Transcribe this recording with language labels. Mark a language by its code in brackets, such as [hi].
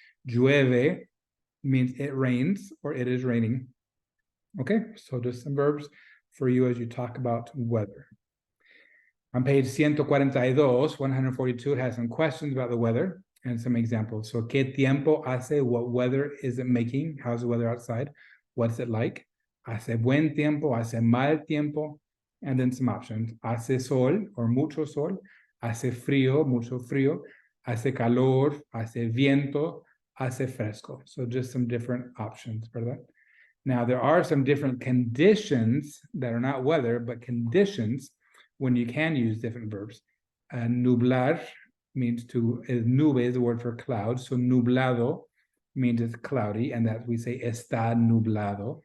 [en] Llueve means it rains or it is raining. Okay, so just some verbs for you as you talk about weather. On page 142, it has some questions about the weather and some examples. So, [es] ¿qué tiempo hace? [en] What weather is it making? How's the weather outside? What's it like? [es] Hace buen tiempo, hace mal tiempo, [en] and then some options. [es] Hace sol or mucho sol, hace frío, mucho frío, hace calor, hace viento, hace fresco. [en] So just some different options for that. Now, there are some different conditions that are not weather, but conditions when you can use different verbs. Nublar means nube is the word for cloud. So nublado means it's cloudy, and that we say [es] está nublado.